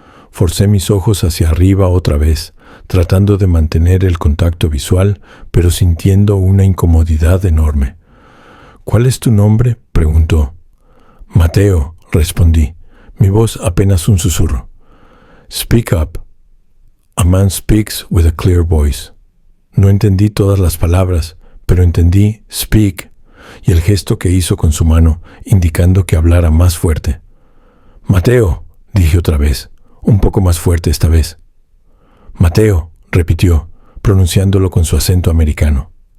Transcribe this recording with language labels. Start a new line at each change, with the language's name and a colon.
Spanish: Forcé mis ojos hacia arriba otra vez, tratando de mantener el contacto visual, pero sintiendo una incomodidad enorme. «¿Cuál es tu nombre?», preguntó. «Mateo», respondí, mi voz apenas un susurro.
English: «Speak up». A man speaks with a clear voice.
Spanish: No entendí todas las palabras, pero entendí speak y el gesto que hizo con su mano, indicando que hablara más fuerte. «Mateo», dije otra vez, un poco más fuerte esta vez. «Mateo», repitió, pronunciándolo con su acento americano.